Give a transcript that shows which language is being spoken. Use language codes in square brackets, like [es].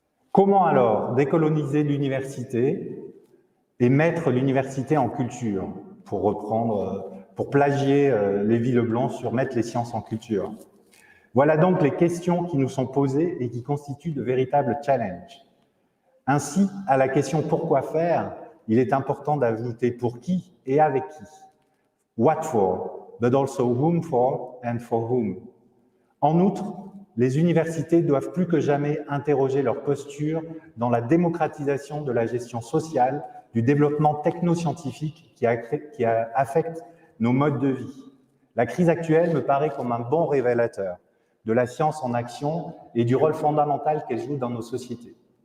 [fr] Comment alors décoloniser l'université et mettre l'université en culture, pour plagier Lévi Leblanc sur mettre les sciences en culture? Voilà donc les questions qui nous sont posées et qui constituent de véritables challenges. Ainsi, à la question « Pourquoi faire ?», il est important d'ajouter « Pour qui et avec qui ?» [en] What for, but also whom for and for whom. [fr] En outre, les universités doivent plus que jamais interroger leur posture dans la démocratisation de la gestion sociale, du développement technoscientifique qui affecte nos modes de vie. La crise actuelle me paraît comme un bon révélateur de la science en action et du rôle fondamental qu'elle joue dans nos sociétés.